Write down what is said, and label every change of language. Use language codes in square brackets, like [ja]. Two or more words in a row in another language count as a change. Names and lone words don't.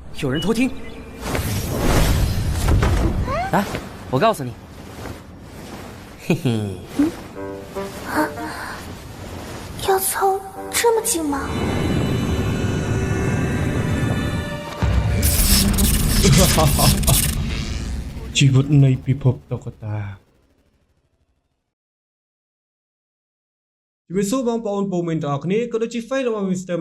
[zh] 有人偷听。来，我告诉你，嘿嘿。要凑这么近吗？ [km] ជីវិតនៃពិភពតុក្កតាជំរាបសួរបងប្អូនពូមីនទាំងអស់គ្នាក៏ដូចជា Face របស់ Mr.